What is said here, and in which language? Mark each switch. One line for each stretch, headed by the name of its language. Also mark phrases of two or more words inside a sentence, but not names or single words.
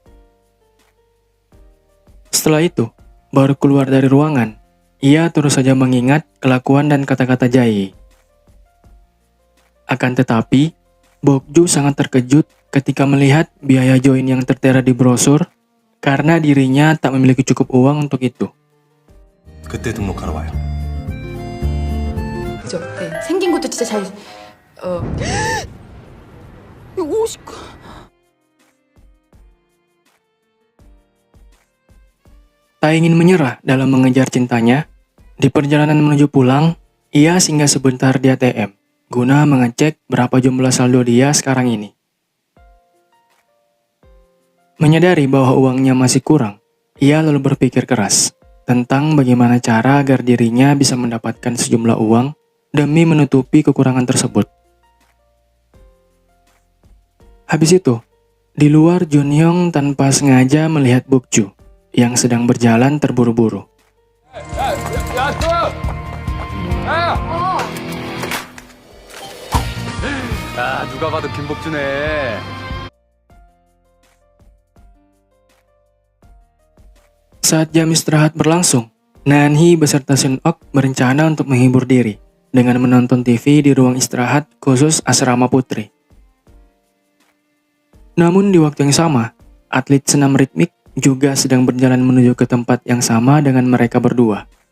Indonesian: Setelah itu, baru keluar dari ruangan, ia terus saja mengingat kelakuan dan kata-kata Jae-hee. Akan tetapi, Bokju sangat terkejut ketika melihat biaya join yang tertera di brosur karena dirinya tak memiliki cukup uang untuk itu.
Korean: 그때 등록하러 와요. 그죠? 네. 생긴 것도 진짜 잘. 이거 50.
Indonesian: Tak ingin menyerah dalam mengejar cintanya, di perjalanan menuju pulang, ia singgah sebentar di ATM guna mengecek berapa jumlah saldo dia sekarang ini. Menyadari bahwa uangnya masih kurang, ia lalu berpikir keras tentang bagaimana cara agar dirinya bisa mendapatkan sejumlah uang demi menutupi kekurangan tersebut. Habis itu, di luar Junhyung tanpa sengaja melihat Bokju yang sedang berjalan terburu-buru.
Korean: 야, 누가 봐도 김복주네.
Indonesian: Saat jam istirahat berlangsung, Nan-hee beserta Sun-ok berencana untuk menghibur diri dengan menonton TV di ruang istirahat khusus asrama putri. Namun di waktu yang sama, atlet senam ritmik juga sedang berjalan menuju ke tempat yang sama dengan mereka berdua.